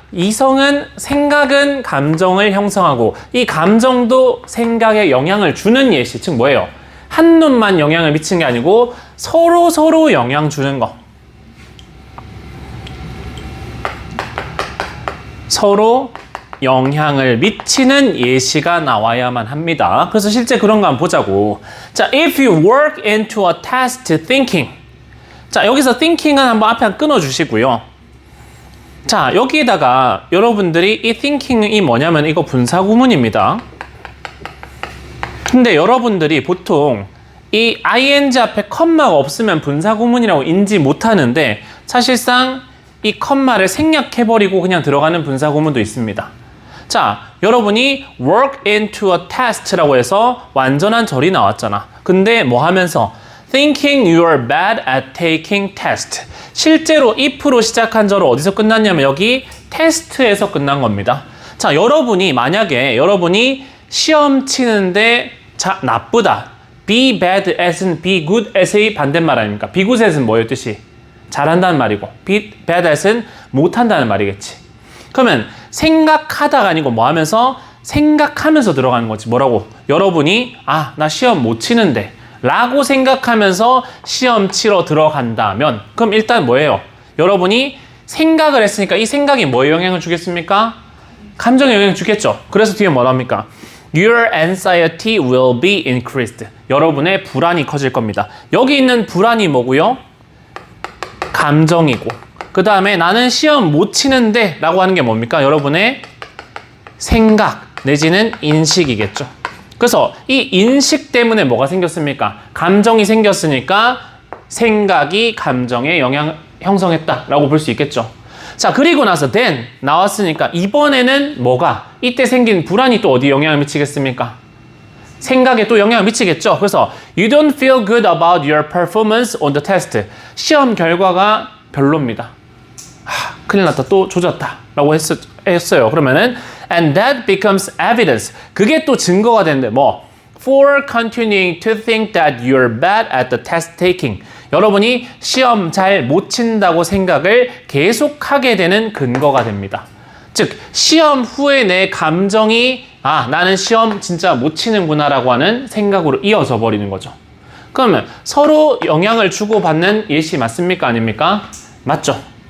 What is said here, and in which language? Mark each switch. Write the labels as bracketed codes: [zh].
[ko] 이성은 생각은 감정을 형성하고 이 감정도 생각에 영향을 주는 예시. 즉 뭐예요? 한눈만 영향을 미치는 게 아니고 서로 영향 주는 거. 서로 영향을 미치는 예시가 나와야만 합니다. 그래서 실제 그런 거 한번 보자고. [en] 자, if you work into a task thinking. [ko] 자, 여기서 thinking은 한번 앞에 끊어주시고요. 자, 여기에다가 여러분들이 이 thinking이 뭐냐면 이거 분사구문입니다. 근데 여러분들이 보통 이 ing 앞에 컴마가 없으면 분사구문이라고 인지 못하는데 사실상 이 컴마를 생략해버리고 그냥 들어가는 분사구문도 있습니다. 자, 여러분이 [en] work into a test [ko] 라고 해서 완전한 절이 나왔잖아. 근데 뭐 하면서 [en] thinking you are bad at taking test. [ko] 실제로 if로 시작한 절은 어디서 끝났냐면 여기 테스트에서 끝난 겁니다. 자, 만약에 여러분이 시험 치는데 나쁘다. be bad at은 be good at의 반대말 아닙니까? be good at은 뭐예요 뜻이? 잘한다는 말이고 be bad at은 못한다는 말이겠지. 그러면 생각하다가 아니고 뭐 하면서? 생각하면서 들어가는 거지. 뭐라고? 여러분이 나 시험 못 치는데 라고 생각하면서 시험 치러 들어간다면 그럼 일단 뭐예요? 여러분이 생각을 했으니까 이 생각이 뭐에 영향을 주겠습니까? 감정에 영향을 주겠죠. 그래서 뒤에 뭐랍니까? [en] Your anxiety will be increased. [ko] 여러분의 불안이 커질 겁니다. 여기 있는 불안이 뭐고요? 감정이고, 그 다음에 나는 시험 못 치는데 라고 하는 게 뭡니까? 여러분의 생각 내지는 인식이겠죠. 그래서 이 인식 때문에 뭐가 생겼습니까? 감정이 생겼으니까 생각이 감정에 영향 형성했다라고 볼 수 있겠죠. 자, 그리고 나서 then 나왔으니까 이번에는 뭐가? 이때 생긴 불안이 또 어디 영향을 미치겠습니까? 생각에 또 영향을 미치겠죠. [en] 그래서 you don't feel good about your performance on the test. [ko] 시험 결과가 별로입니다. 큰일 났다, 또 조졌다 라고 했어요. 그러면은 [en] and that becomes evidence. [ko] 그게 또 증거가 되는데 뭐 [en] for continuing to think that you're bad at the test taking. [ko] 여러분이 시험 잘 못 친다고 생각을 계속하게 되는 근거가 됩니다. 즉 시험 후에 내 감정이 나는 시험 진짜 못 치는구나 라고 하는 생각으로 이어져 버리는 거죠. 그러면 서로 영향을 주고받는 예시 맞습니까? 아닙니까? 맞죠.